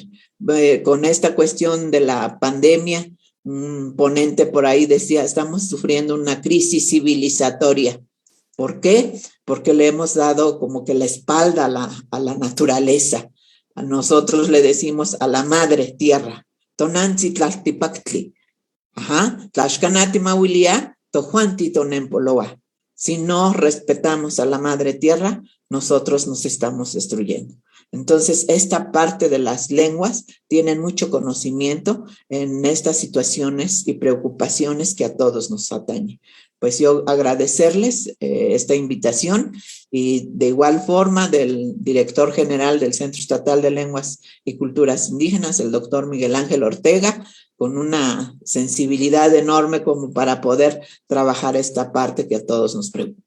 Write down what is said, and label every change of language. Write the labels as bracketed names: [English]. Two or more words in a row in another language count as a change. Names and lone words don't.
[Spanish] Con esta cuestión de la pandemia, un ponente por ahí decía, estamos sufriendo una crisis civilizatoria. ¿Por qué? Porque le hemos dado como que la espalda a la naturaleza. A nosotros le decimos a la madre tierra. [Nahuatl languages] Tonanzi tlaltipactli. Ajá. Tlaxcanati mahuilia, tojuanti tonempoloa. [Spanish] Si no respetamos a la madre tierra, nosotros nos estamos destruyendo. Entonces, esta parte de las lenguas tienen mucho conocimiento en estas situaciones y preocupaciones que a todos nos atañen. Pues yo agradecerles esta invitación y de igual forma del director general del Centro Estatal de Lenguas y Culturas Indígenas, el doctor Miguel Ángel Ortega, con una sensibilidad enorme como para poder trabajar esta parte que a todos nos preocupa.